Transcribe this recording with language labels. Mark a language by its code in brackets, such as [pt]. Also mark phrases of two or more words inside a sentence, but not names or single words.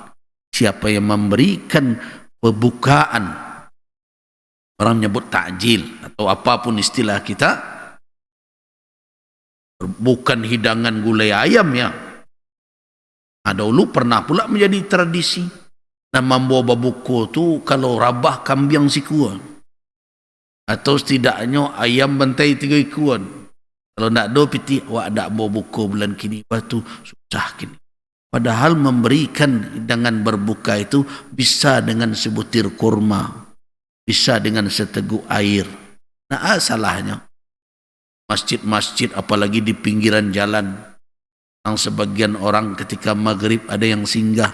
[id] Siapa yang memberikan pembukaan, orang menyebut takjil atau apapun istilah kita, bukan hidangan gulai ayam ya. Dahulu pernah pula menjadi tradisi. [min] Dan membawa babuko tu kalau rabah kambing sikuan, atau setidaknya ayam bantai 3 ikuan. Kalau nak do piti wak dak bawa buko bulan kini, batu susah kini. [id] Padahal memberikan hidangan berbuka itu bisa dengan sebutir kurma, bisa dengan seteguk air. Nah, salahnya masjid-masjid apalagi di pinggiran jalan, yang sebagian orang ketika maghrib ada yang singgah.